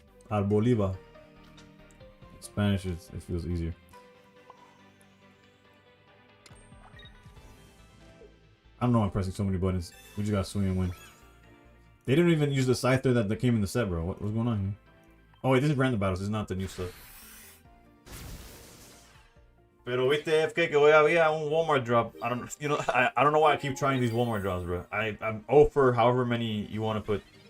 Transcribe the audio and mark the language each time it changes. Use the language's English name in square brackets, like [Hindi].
[English] Arboliva. In Spanish, it feels easier. I don't know why I'm pressing so many buttons. We just gotta swing and win. They didn't even use the Scyther that came in the set, bro. What's going on here? Oh wait, this is random battles. This is not the new stuff. [Spanish] Pero viste FK que hoy había un Walmart drop. [English] I don't, you know, I don't know why I keep trying these Walmart drops, bro. I'm 0 for however many you want to put.